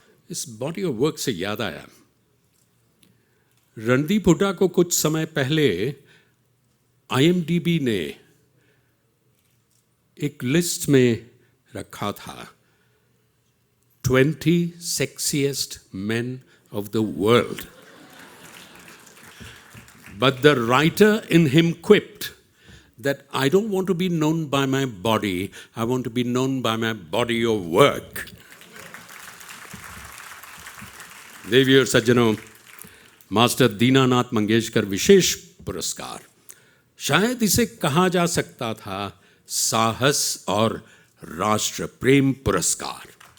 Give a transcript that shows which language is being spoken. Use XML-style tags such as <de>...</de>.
<hi>इस</hi> <en>body of work</en> <hi>से याद आया, रणदीप हुड्डा को कुछ समय पहले IMDb ने एक लिस्ट में रखा था</hi> <en>20 sexiest men of the world. But the writer in him quipped that I don't want to be known by my body, I want to be known by my body of work.</en> <hi>देवी और सज्जनों, master Dinanath Mangeshkar विशेष पुरस्कार, शायद इसे कहा जा सकता था साहस और राष्ट्र प्रेम पुरस्कार।</hi>